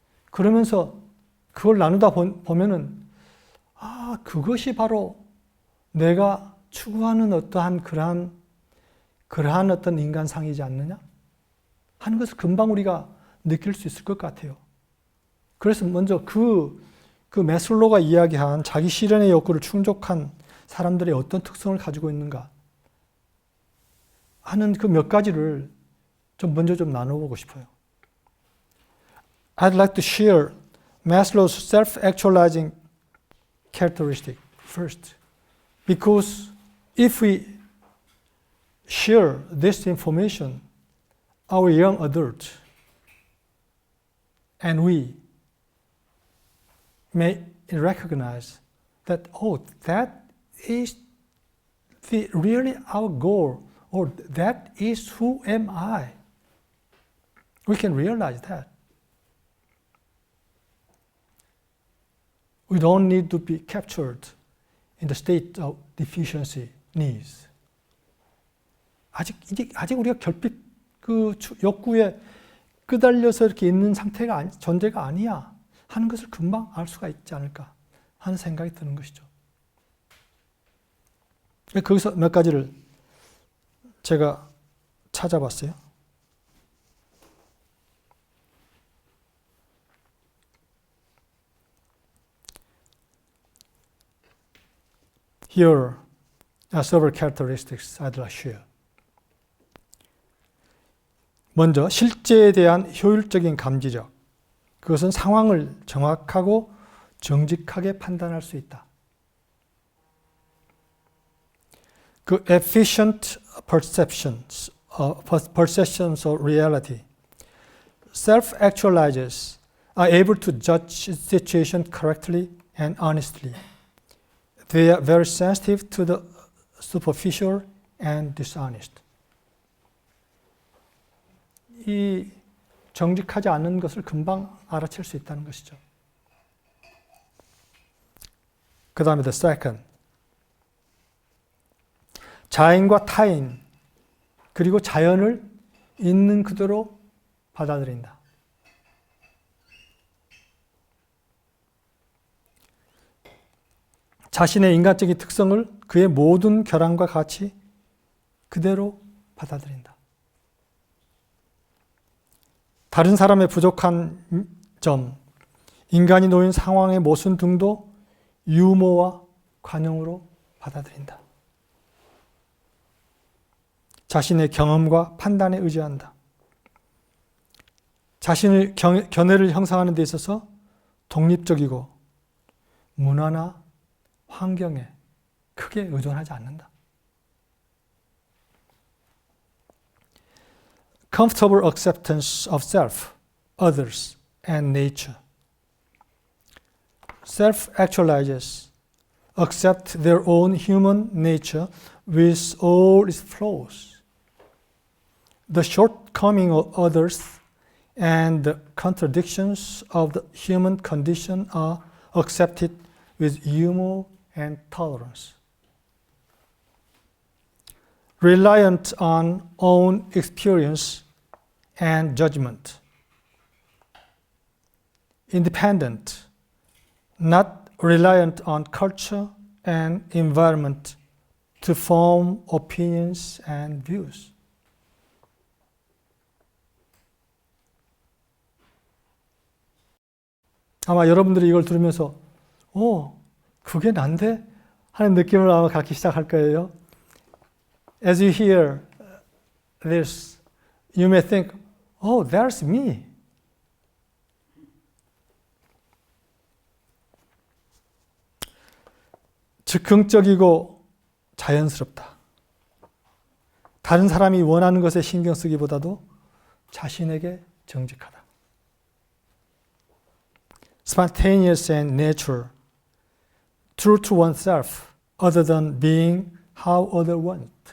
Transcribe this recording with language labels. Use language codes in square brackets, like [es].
[ko] 그러면서 그걸 나누다 보면은 그것이 바로 내가 추구하는 어떠한 그러한 어떤 인간상이지 않느냐 하는 것을 금방 우리가 느낄 수 있을 것 같아요. 그래서 먼저 그 매슬로우가 이야기한 자기 실현의 욕구를 충족한 사람들의 어떤 특성을 가지고 있는가 하는 그 몇 가지를 먼저 나눠보고 싶어요. [en] I'd like to share Maslow's self-actualizing characteristic first, because if we share this information, our young adults, and we may recognize that, that is really our goal, or that is who am I. We can realize that. We don't need to be captured in the state of deficiency needs. [ko] 아직 우리가 결핍 그 욕구에 끄달려서 이렇게 있는 상태가 존재가 아니야 하는 것을 금방 알 수가 있지 않을까 하는 생각이 드는 것이죠. 거기서 몇 가지를 제가 찾아봤어요. [en] Here are several characteristics I'd like to share. [ko] 먼저 실제에 대한 효율적인 감지력. 그것은 상황을 정확하고 정직하게 판단할 수 있다. [en] 그 efficient perceptions of reality. Self-actualizers are able to judge the situation correctly and honestly. They are very sensitive to the superficial and dishonest. [ko] 이 정직하지 않은 것을 금방 알아챌 수 있다는 것이죠. 그 다음에 [en] the second. [ko] 자인과 타인, 그리고 자연을 있는 그대로 받아들인다. 자신의 인간적인 특성을 그의 모든 결함과 같이 그대로 받아들인다. 다른 사람의 부족한 점, 인간이 놓인 상황의 모순 등도 유머와 관용으로 받아들인다. 자신의 경험과 판단에 의지한다. 자신의 견해를 형성하는 데 있어서 독립적이고 문화나 환경에 크게 의존하지 않는다. [en] Comfortable acceptance of self, others, and nature. Self-actualizers accept their own human nature with all its flaws. The shortcomings of others and the contradictions of the human condition are accepted with humor and tolerance. Reliant on own experience and judgment. Independent not reliant on culture and environment to form opinions and views. [ko] 아마 여러분들이 이걸 들으면서 그게 난데? 하는 느낌을 아마 갖기 시작할 거예요. [en] As you hear this, you may think, that's me. [ko] 즉흥적이고 자연스럽다. 다른 사람이 원하는 것에 신경 쓰기보다도 자신에게 정직하다. [en] Spontaneous and natural. True to oneself, other than being how others want.